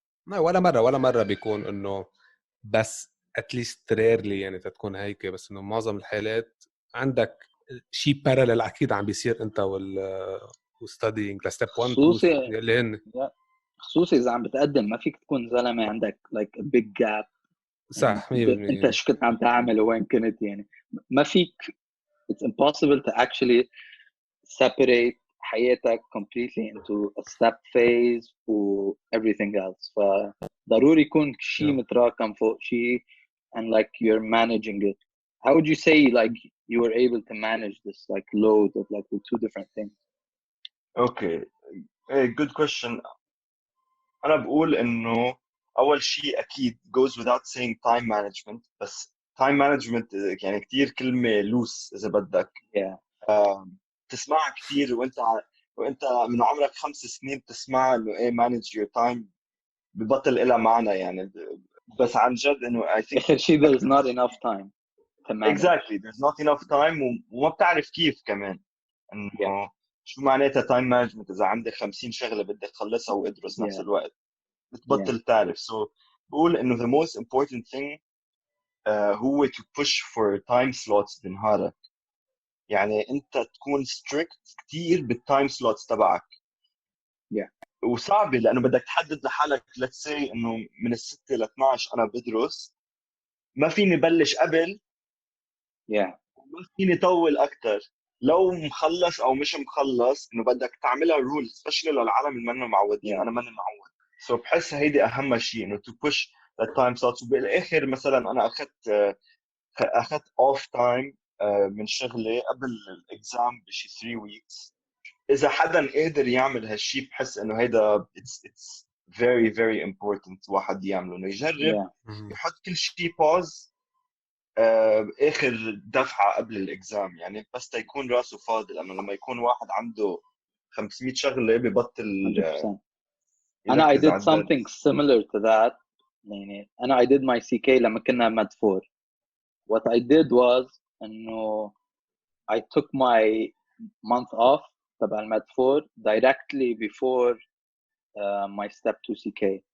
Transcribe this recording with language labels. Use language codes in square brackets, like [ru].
[ar] ولا مرة بيكون إنه بس [en] at least rarely [ar] يعني تكون هيك بس إنه معظم الحالات عندك شيء parallel أكيد عم بيصير أنت studying لستيب 1 اللي هن خصوصي إذا عم بتقدم ما فيك تكون زلمة عندك [en] like a big gap. [ar] صح 100%. أنت شو كنت عم تعمل وين كنت يعني ما فيك [en] it's impossible to actually separate [ar] حياتك [en] completely into a step phase و everything else. [ar] فضروري يكون شيء متراكم فوق شيء [en] and like you're managing it. How would you say like you were able to manage this like load of like the two different things? Okay, good question. [ar] أنا بقول إنه أول شيء أكيد [en] goes without saying time management. [ar] بس time management يعني كتير كلمة loose إذا بدك. تسمعها كتير وأنت من عمرك 5 سنين تسمع إنه إيه [en] manage your time [ar] ببطل إلها معنى يعني. بس عن جد إنه [en] I think [ar] آخر شيء [en] there's not enough time to manage. Exactly, there's not enough time [ar] وما بتعرف كيف كمان إنه شو معناتها time management إذا عندك 50 شغلة بدك تخلصها وادرس نفس الوقت بتبطل تعرف. [en] So بقول إنه the most important thing هو to push for time slots بنهارك. [ar] يعني أنت تكون strict كتير بالtime slots تبعك. وصعبة لأنه بدك تحدد لحالك [en] let's say [ar] إنه من 6 ل 12 أنا بدرس ما فيني بلش قبل ما فيني طول أكتر. لو مخلص أو مش مخلص إنه بدك تعملها rule especially للعالم اللي منهم معودين. أنا ماني معود. [en] So [ar] بحس هيدي أهم شيء إنه [en] to push the time slots. [ar] وبالآخر مثلا أنا أخذت off time من شغلي قبل الإكزام بشي 3 weeks. إذا حدا قادر يعمل هالشيء بحس إنه هيدا [en] it's very very important [ar] واحد يعمله. إنه يجرب يحط كل شيء pause آخر دفعة قبل الإكزام يعني بس تيكون راسه فاضي. لأنه لما يكون واحد عنده 500 شغلة ببطل 100%. [en] أنا I did something similar to that. يعني أنا I did my CK [ar] لما كنا [en] med 4. What I did was إنه I took my month off [ar] تبع [en] med 4 directly before my step 2 CK.